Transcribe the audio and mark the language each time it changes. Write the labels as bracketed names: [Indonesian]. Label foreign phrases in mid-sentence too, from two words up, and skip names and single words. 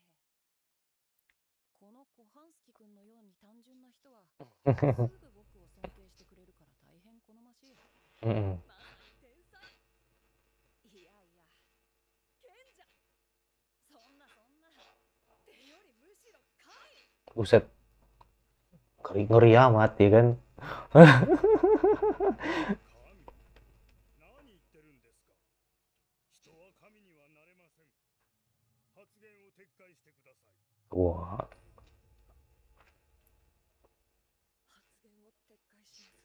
[Japanese] このコハンスキ君のように単純な人はすぐ僕を尊敬してくれるから大変好ましい。 Mm. まさに天才。いやいや、賢者。そんな手よりむしろ神。 [Indonesian] Buset. Ngeri amat ya kan. [Japanese] 何言ってるんですか。人は神にはなれません。発言を撤回してください。 [Indonesian] Wah. [Japanese] 発言を撤回します。